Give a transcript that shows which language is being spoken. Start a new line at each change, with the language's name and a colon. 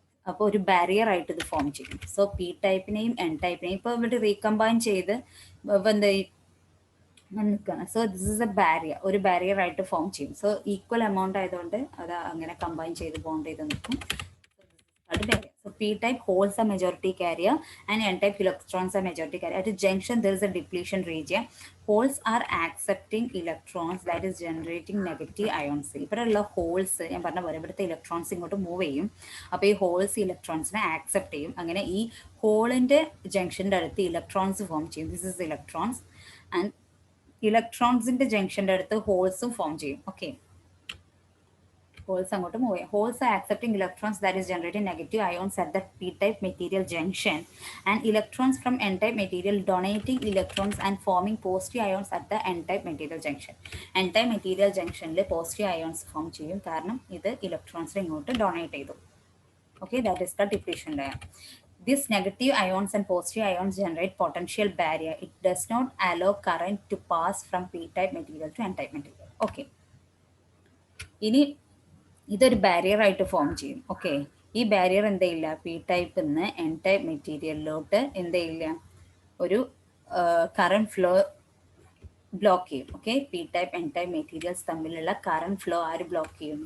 Malayalam: അപ്പോൾ ഒരു ബാരിയർ ആയിട്ട് ഇത് ഫോം ചെയ്യും. സോ പി ടൈപ്പിനെയും എൻ ടൈപ്പിനെയും ഇപ്പോൾ ഇവിടെ റീകമ്പൈൻ ചെയ്ത് എന്താ നിൽക്കുകയാണ്.
English: so this is a barrier,
Malayalam: ഒരു ബാരിയർ ആയിട്ട് ഫോം ചെയ്യും. സോ ഈക്വൽ എമൗണ്ട് ആയതുകൊണ്ട് അത് അങ്ങനെ കമ്പൈൻ ചെയ്ത് ബോണ്ട് ചെയ്ത് നിൽക്കും.
English: Barrier. So p-type holds a majority carrier and n-type electrons are majority carrier. At a junction, there is a depletion region. Holes are accepting electrons, that is generating negative ions.
Malayalam: ഇവിടെയുള്ള holes ഞാൻ പറഞ്ഞ പോലെ ഇവിടുത്തെ electrons ഇങ്ങോട്ട് move ചെയ്യും. അപ്പോൾ ഈ holes ഇലക്ട്രോൺസിനെ accept ചെയ്യും. അങ്ങനെ ഈ ഹോളിൻ്റെ ജംഗ്ഷൻ്റെ അടുത്ത് ഇലക്ട്രോൺസ് ഫോം ചെയ്യും.
English: This is electrons.
Malayalam: ആൻഡ് ഇലക്ട്രോൺസിൻ്റെ ജംഗ്ഷൻ്റെ അടുത്ത് ഹോൾസും ഫോം ചെയ്യും. ഓക്കെ, holes അങ്ങോട്ട് മൂവ് ചെയ്യും.
English: Holes are accepting electrons, that is generating negative ions at the p-type material junction, and electrons from n-type material donating electrons and forming positive ions at the n-type material junction.
Malayalam: n-type material junctionൽ positive ions form ചെയ്യും, കാരണം ഇത് ഇലക്ട്രോൺസിനെ ഇങ്ങോട്ട് donate ചെയ്തു.
English: Okay, that is the depletion layer. These negative ions and positive ions generate potential barrier. It does not allow current to pass from p-type material to n-type material.
Malayalam: Okay, ഇനി ഇതൊരു barrier ആയിട്ട് form ചെയ്യും. Okay, ഈ barrier എന്തെയില്ല, P ടൈപ്പിൽ നിന്ന് N type മെറ്റീരിയലിലോട്ട് എന്തെയില്ല, ഒരു current flow block ചെയ്യും. Okay, P type N type materials തമ്മിലുള്ള കറണ്ട് ഫ്ലോ ആര് ബ്ലോക്ക് ചെയ്യും?